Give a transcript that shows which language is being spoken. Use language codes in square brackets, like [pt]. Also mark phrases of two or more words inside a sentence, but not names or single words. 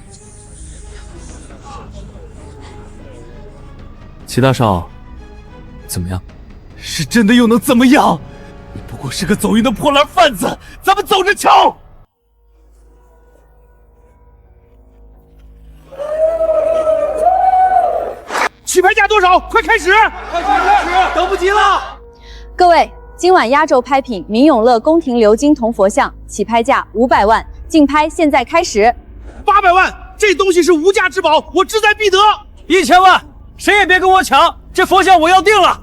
[zh] 齊大少，怎麼樣？是真的又能怎麼樣？你不過是個走運的破爛販子，咱們走着瞧！起拍價多少？快開始！快開始！等不及了！各位，今晚壓軸拍品明永樂宮廷鎏金銅佛像，起拍價500萬，競拍現在開始。 800萬，這東西是無價之寶，我志在必得。 1000萬，誰也別跟我搶，這佛像我要定了。